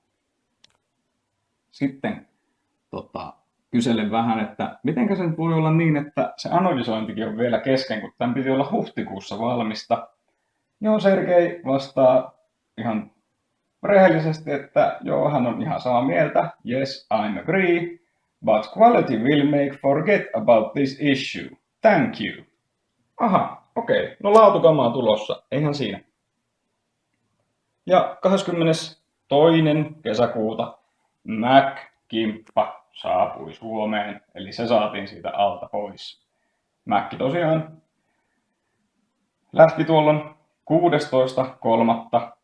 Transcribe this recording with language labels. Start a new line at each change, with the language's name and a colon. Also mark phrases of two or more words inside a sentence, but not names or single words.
Finnish: Sitten kyselen vähän, että mitenkä se nyt voi olla niin, että se anodisointikin on vielä kesken, kun tämän piti olla huhtikuussa valmista. Joo, Sergei vastaa ihan rehellisesti, että joo, hän on ihan samaa mieltä.
English: Yes, I'm agree, but quality will make forget about this issue. Thank you.
Finnish: Aha, okei. No laatukamaa tulossa, eihän siinä. Ja 22. kesäkuuta Mac-kimppa saapui Suomeen, eli se saatiin siitä alta pois. Mac tosiaan lähti tuolloin 16.3.